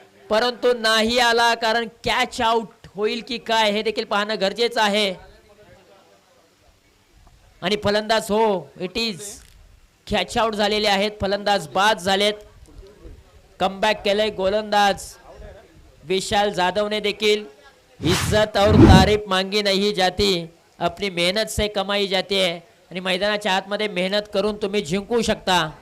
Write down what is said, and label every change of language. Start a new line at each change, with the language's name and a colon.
Marathi: परंतु नाही आला, कारण कॅच आउट होईल की काय हे देखील पाहणं गरजेचं आहे. आणि फलंदाज हो
English: it is
Marathi: कॅच आउट झालेले आहेत. फलंदाज बाद झालेत. कमबॅक केलंय गोलंदाज विशाल जाधवने देखील.
Hindi: इज्जत और तारीफ मांगी नहीं जाती, अपनी मेहनत से कमाई जाती है.
Marathi: आणि मैदानाच्या आतमध्ये मेहनत करून तुम्ही जिंकू शकता.